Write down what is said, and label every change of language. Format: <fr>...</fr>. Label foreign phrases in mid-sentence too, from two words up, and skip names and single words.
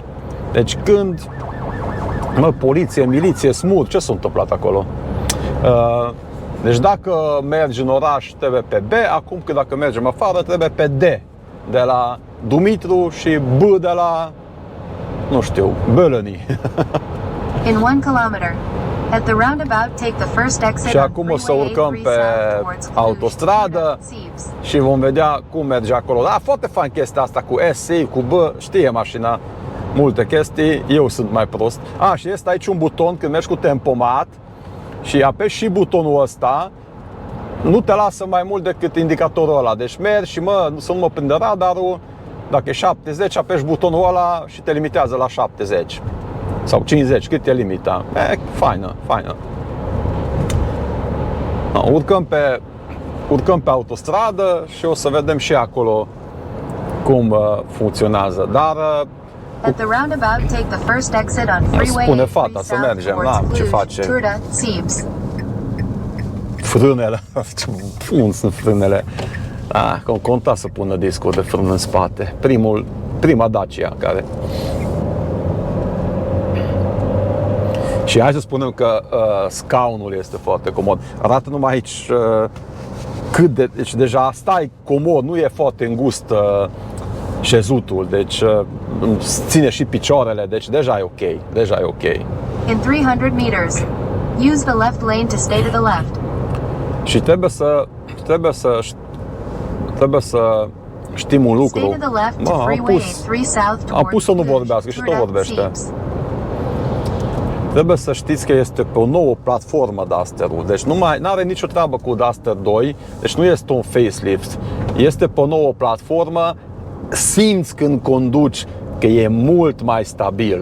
<ro>Deci când poliție, miliție, smur, ce s-a întâmplat acolo? Deci dacă mergi în oraș trebuie pe B, acum că dacă mergem afară trebuie pe D. De la Dumitru și B de la, nu știu, Bălăni.</ro> <en>In 1 kilometer. At the roundabout, take the first exit.</en> <ro>Și acum o să urcăm pe autostradă și vom vedea cum merge acolo. Da, foarte fain chestia asta cu S, cu B, știe mașina multe chestii, eu sunt mai prost. Și este aici un buton când mergi cu tempomat și apeși și butonul ăsta, nu te lasă mai mult decât indicatorul ăla. Deci mergi și să nu mă prinde radarul, dacă e 70, apeși butonul ăla și te limitează la 70 sau 50, cât e limita. Faină, faină. Urcăm pe autostradă și o să vedem și acolo cum funcționează. Dar</ro> <en>at the roundabout, take the first exit on freeway.</en> <ro>Spune fata să mergem, ce face? Turda, Siebes. Frânele, bun sunt frânele. Conta să pună discul de frână în spate. Prima Dacia care. Și hai să spunem că scaunul este foarte comod. Arată numai aici deci deja stai comod, nu e foarte îngust șezutul, deci ține și picioarele, deci deja e ok, deja e ok.</ro> <en>In 300 meters, use the left lane to stay to the left.</en> <ro>Și trebuie să știm un lucru.</ro> <en>Stay to the left to freeway A3 south towards</en> <ro>am pus să nu vorbească și tot vorbește. Trebuie să știți că este pe o nouă platformă Duster-ul, deci nu are nicio treabă cu Duster 2, deci nu este un facelift, este pe o nouă platformă, simți când conduci că e mult mai stabil.</ro>